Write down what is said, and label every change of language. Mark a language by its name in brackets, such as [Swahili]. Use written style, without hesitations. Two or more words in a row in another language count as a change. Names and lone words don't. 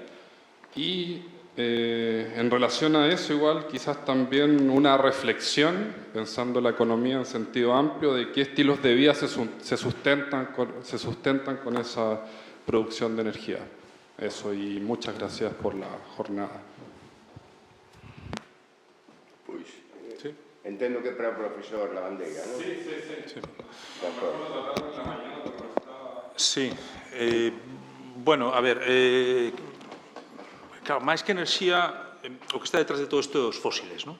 [Spanish] Y en relación a eso, igual, quizás también una reflexión, pensando la economía en sentido amplio, de qué estilos de vida se sustentan con esa producción de energía. Eso, y muchas gracias por la jornada. [Galician] Pois, sí. Entendo que para o profesor Lavandeira, non? Sí. De acordo. Sí. Bueno, a ver, claro, máis que enerxía, o que está detrás de todo isto é os fósiles, non?